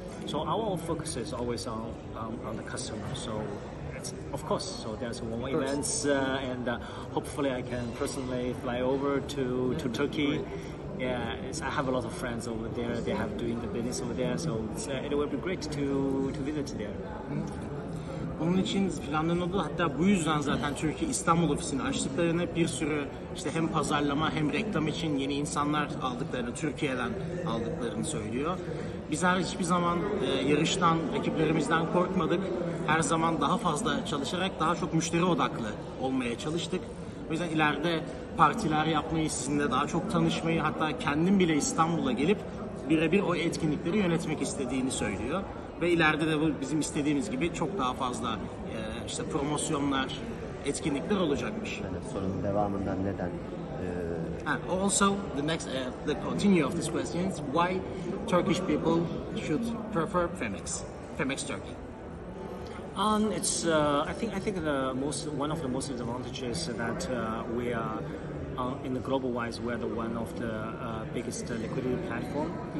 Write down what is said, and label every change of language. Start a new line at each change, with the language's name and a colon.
English: So our focus is always on the customer. So of course, so there's more events, and hopefully I can personally fly over to Turkey. Yeah, I have a lot of friends over there. They have doing the business over there, so it will be great to visit there.
Turkish: Onun için planlanıyordu. Hatta bu yüzden zaten Türkiye İstanbul ofisini açtıklarını, bir sürü işte hem pazarlama hem reklam için yeni insanlar aldıklarını, Türkiye'den aldıklarını söylüyor. Bizler hiçbir zaman yarıştan, rakiplerimizden korkmadık. Her zaman daha fazla çalışarak daha çok müşteri odaklı olmaya çalıştık. O yüzden ileride partiler yapmayı, sizinle daha çok tanışmayı, hatta kendim bile İstanbul'a gelip birebir o etkinlikleri yönetmek istediğini söylüyor. Ve ileride de bu bizim istediğimiz gibi çok daha fazla işte promosyonlar, etkinlikler olacakmış. Yani sorunun devamından neden?
English: And also the continue of this question is why Turkish people should prefer Phemex Turkey. It's I think one of the most advantages that we are in the global wise, we're the one of the biggest liquidity platform.